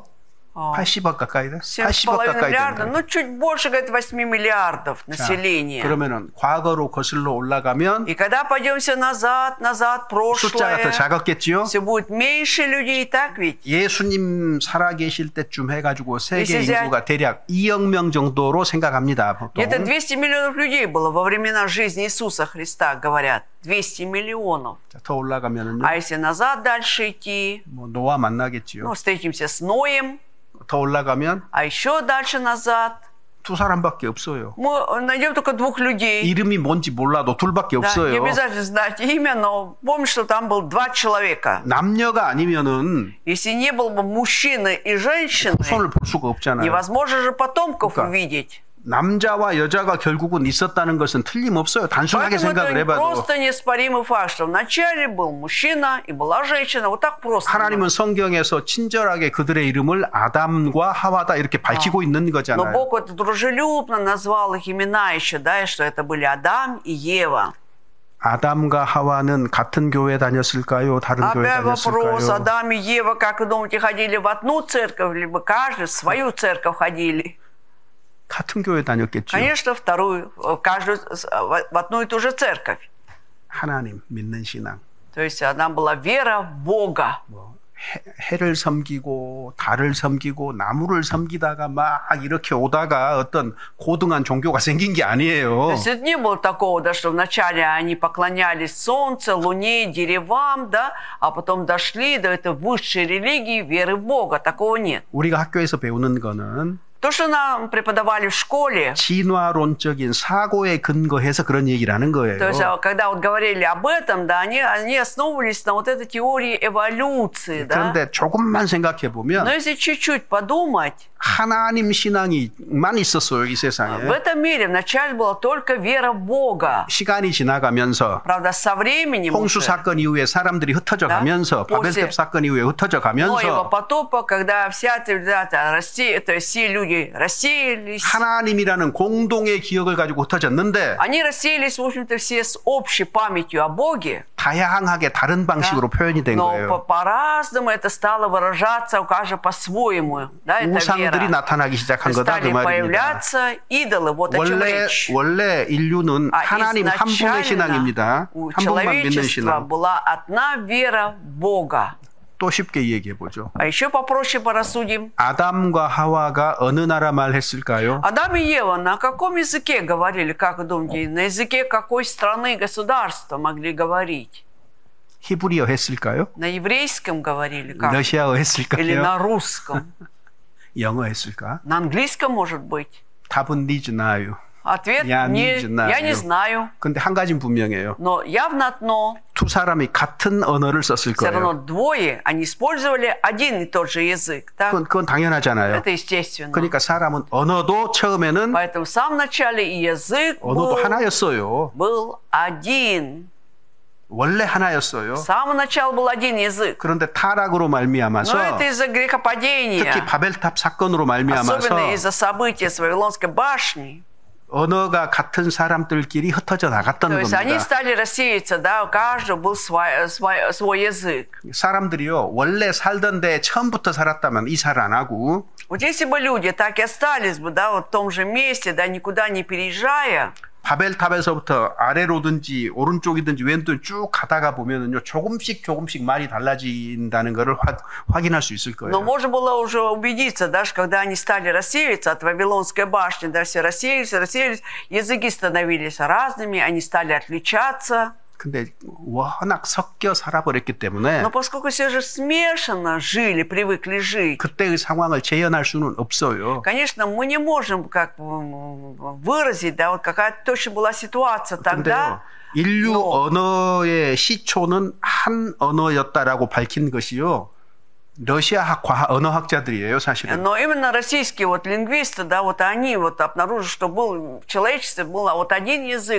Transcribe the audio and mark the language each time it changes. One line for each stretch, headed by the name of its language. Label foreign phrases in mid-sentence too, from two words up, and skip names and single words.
Russian: О,
Korean: 80억 가까이 돼? 80억 7,5 가까이
Russian: миллиарда,
Korean: 된다.
Russian: ну чуть больше, говорит, 8 миллиардов
Korean: 자,
Russian: населения.
Korean: 그러면은 과거로 거슬러 올라가면
Russian: И когда пойдемся назад,
Korean: 숫자가 더
Russian: прошлое,
Korean: 작았겠지요?
Russian: все будет меньше людей, так ведь?
Korean: 예수님 살아계실 때쯤 해가지고 세계 예수님- 인구가 대략 2억 명 정도로 생각합니다. 보통.
Russian: Где-то 200 миллионов людей было во времена жизни Иисуса Христа, говорят. 200 миллионов.
Korean: 자, 더 올라가면은요.
Russian: А если назад дальше идти,
Korean: 뭐 노아 만나겠지요.
Russian: ну, встретимся с Ноем,
Korean: 더 올라가면
Russian: а еще дальше назад,
Korean: 두 사람밖에 없어요.
Russian: мы найдем только 2 людей.
Korean: 이름이 뭔지 몰라도 둘밖에
Russian: Да, не
Korean: 없어요.
Russian: обязательно знать имя, но помни, что там был 2 человека.
Korean: 남녀가 아니면은
Russian: Если не было бы мужчины и женщины,
Korean: 손을 볼 수가 없잖아요.
Russian: невозможно же потомков
Korean: 그러니까
Russian: увидеть.
Korean: 남자와 여자가 결국은 있었다는 것은 틀림없어요. 단순하게
Russian: Поэтому
Korean: 생각을
Russian: это
Korean: 해봐도.
Russian: просто неоспоримый факт, что вначале был мужчина и была женщина. Вот так просто.
Korean: 하나님은 성경에서 친절하게 그들의 이름을 아담과 하와다 이렇게 밝히고 있는
Russian: Но
Korean: 거잖아요.
Russian: Бог вот дружелюбно назвал их имена еще, да, и что это были Адам и Ева.
Korean: 아담과 하와는 같은 교회 다녔을까요? 다른 교회
Russian: Опять вопрос,
Korean: 다녔을까요?
Russian: Адам и Ева, как вы думаете, ходили в одну церковь, либо каждый в свою церковь ходили?
Korean: 같은 교회 다녔겠죠.
Russian: Конечно, вторую, каждую, в одну и ту же церковь.
Korean: 하나님 믿는 신앙.
Russian: То есть она была вера в Бога.
Korean: 뭐 해를 섬기고 달을 섬기고 나무를 섬기다가 막 이렇게 오다가 어떤 고등한 종교가 생긴 게
Russian: То
Korean: 아니에요.
Russian: есть это не было такого, да, что вначале они поклонялись солнцу, луне, деревам, да, а потом дошли до этой высшей религии, веры в Бога. Такого нет.
Korean: 우리가 학교에서 배우는 거는
Russian: То, что нам преподавали в школе,
Korean: 진화론적인 사고에 근거해서 그런 얘기를 하는 거예요.
Russian: то есть когда вот говорили об этом, да, они основывались на вот этой теории эволюции, да.
Korean: 그런데 조금만 생각해
Russian: Но
Korean: 보면
Russian: если чуть-чуть подумать,
Korean: 하나님 신앙이만 있었어요, 이
Russian: в
Korean: 세상에.
Russian: этом мире вначале была только вера в Бога.
Korean: 시간이 지나가면서
Russian: Правда, со временем
Korean: 홍수
Russian: уже,
Korean: 사건 이후에 사람들이 흩어져 가면서 바벨탑 사건 이후에 흩어져
Russian: Ноева
Korean: 가면서
Russian: потопа, когда вся цивилизация России, то есть все люди рассеялись,
Korean: 하나님이라는 공동의 기억을 가지고 흩어졌는데
Russian: они рассеялись, в общем-то, все с общей памятью о Боге,
Korean: 다양하게 다른 방식으로 표현이 된
Russian: но
Korean: 거예요.
Russian: по-разному это стало выражаться у каждого по-своему. Да, это
Korean: 우상들이
Russian: вера.
Korean: 나타나기 시작한 거다 그
Russian: Стали
Korean: 말입니다.
Russian: появляться идолы, вот о чем речь.
Korean: 원래 인류는 하나님 한 분의 신앙입니다.
Russian: у
Korean: 한 분만 믿는
Russian: человечества
Korean: 신앙.
Russian: была одна вера в Бога.
Korean: 또 쉽게 얘기해 보죠.
Russian: А еще попроще порассудим. 아담과 하와가 어느 나라 말 했을까요? Адам и Ева на каком языке говорили, как вы думаете? На языке какой страны, государства могли говорить?
Korean: 히브리어 했을까요?
Russian: На еврейском говорили, как?
Korean: 러시아어
Russian: Или
Korean: 했을까요?
Russian: на русском?
Korean: 영어 했을까?
Russian: На английском, может быть?
Korean: 답은 니즈 나요.
Russian: Ответ Я не я знаю. не знаю.
Korean: 근데 한 가지는 분명해요.
Russian: Но явно одно.
Korean: 두 사람이 같은 언어를 썼을
Russian: Все равно
Korean: 거예요.
Russian: двое, они использовали один и тот же язык. Так?
Korean: 그건 당연하잖아요.
Russian: Это естественно.
Korean: 그러니까 사람은 언어도 처음에는
Russian: Поэтому в самом начале и язык
Korean: 언어도
Russian: был,
Korean: 하나였어요.
Russian: был один.
Korean: 원래 하나였어요.
Russian: С самого начала был один язык.
Korean: 그런데 타락으로
Russian: Но
Korean: 말미암아서
Russian: это из-за грехопадения.
Korean: 특히 바벨탑 사건으로 말미암아서
Russian: Особенно из-за событий с Вавилонской башни.
Korean: 언어가 같은 사람들끼리 흩어져
Russian: То
Korean: 나갔다는
Russian: есть они
Korean: 겁니다.
Russian: стали рассеяться, да, у каждого был свой язык.
Korean: 사람들이요 원래 살던 데 처음부터 살았다면 이사를 안 하고
Russian: Вот если бы люди так и остались бы, да, вот в том же месте, да, никуда не переезжая,
Korean: 바벨탑에서부터 아래로든지 오른쪽이든지 왼쪽 쭉 가다가 보면은요 조금씩 말이 달라진다는 것을 확인할 수 있을
Russian: но
Korean: 거예요.
Russian: можно было уже убедиться, да, что когда они стали рассеиваться от Вавилонской башни, да, все рассеялись, языки становились разными, они стали отличаться.
Korean: 근데 워낙 섞여 살아버렸기 때문에
Russian: Но поскольку все же смешанно жили, привыкли жить,
Korean: 그때의 상황을 재현할 수는 없어요.
Russian: конечно, мы не можем как выразить, да, вот какая точно была ситуация тогда.
Korean: 근데요, 인류 언어의 시초는 한 언어였다라고 밝힌 것이요. 러시아 언어학자들이에요, 사실은.
Russian: Но именно российские вот лингвисты, да, вот они вот обнаружили, что был в человечестве был вот один язык.